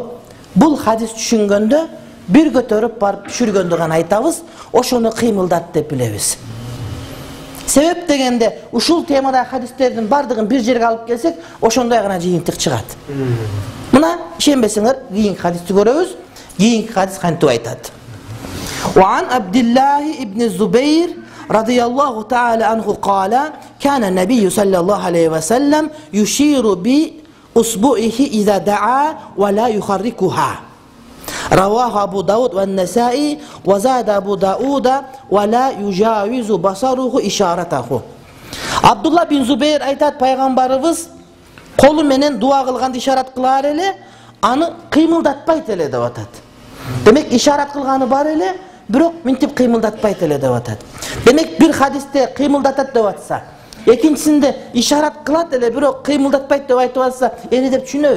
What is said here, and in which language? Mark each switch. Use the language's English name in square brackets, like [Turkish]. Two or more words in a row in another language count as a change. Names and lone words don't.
[Kyrgyz] Бул хадис түшүнгөндө бир көтөрүп барып түшүргөндө гана айтабыз, ошону кыймылдат деп билебиз. Себеп дегенде, ушул темада хадистердин бардыгын бир жерге алып келсек, ошондой гана жыйынтык чыгат. Мына ишенбесеңер, кийинки хадисти көрөбүз. Кийинки хадис кантип айтат? [Arabic] وعن عبد الله ابن الزبير رضي الله تعالى عنه قال كان النبي صلى الله عليه وسلم يشير بأصبعه إذا دعا ولا يحركها رواه أبو داود والنسائي وزاد أبو داود ولا يجاوز بصره إشارته. [Kyrgyz] Abdullah bin Zubeyr aytat, пайгамбарыбыз колу менен дуа кылганды ишарат кылар эле, аны кыймылдатпайт эле деп атат. Демек ишарат кылганы бар эле, бирок минтип кыймылдатпайт эле деп атат. Демек бир хадисте кыймылдатат деп атса, экинчисинде ишарат кылат эле, бирок кыймылдатпайт деп айтып атса, эмне деп түшүнөбүз?